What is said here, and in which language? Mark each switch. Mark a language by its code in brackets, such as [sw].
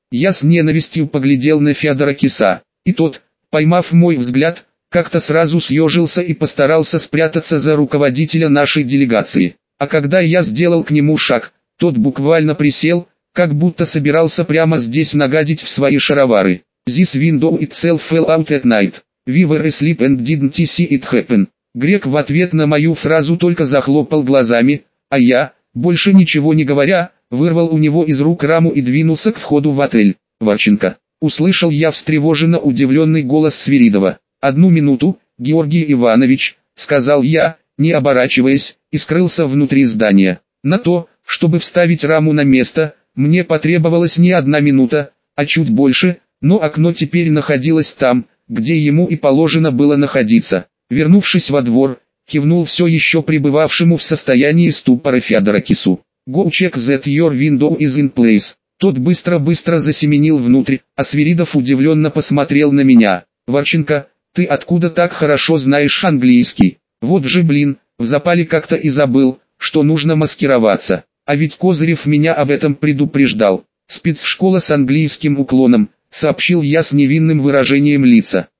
[ru] Я с ненавистью поглядел на Федора Киса. И тот, поймав мой взгляд, как-то сразу съежился и постарался спрятаться за руководителя нашей делегации. А когда я сделал к нему шаг, тот буквально присел, как будто собирался прямо здесь нагадить в свои шаровары. [en] This window itself fell out at night. We were asleep and didn't see it happen. [ru] Грек в ответ на мою фразу только захлопал глазами, а я, больше ничего не говоря, вырвал у него из рук раму и двинулся к входу в отель. Варченко, услышал я встревоженно удивленный голос Свиридова. Одну минуту, Георгий Иванович, сказал я, не оборачиваясь, и скрылся внутри здания. На то, чтобы вставить раму на место, мне потребовалась не одна минута, а чуть больше, но окно теперь находилось там, где ему и положено было находиться. Вернувшись во двор, кивнул все еще пребывавшему в состоянии ступора Федора Кису. [en] Go check that your window is in place. [ru] Тот быстро-быстро засеменил внутрь, а Свиридов удивленно посмотрел на меня. Варченко, ты откуда так хорошо знаешь английский? Вот же блин, в запале как-то и забыл, что нужно маскироваться. А ведь Козырев меня об этом предупреждал. Спецшкола с английским уклоном, сообщил я с невинным выражением лица.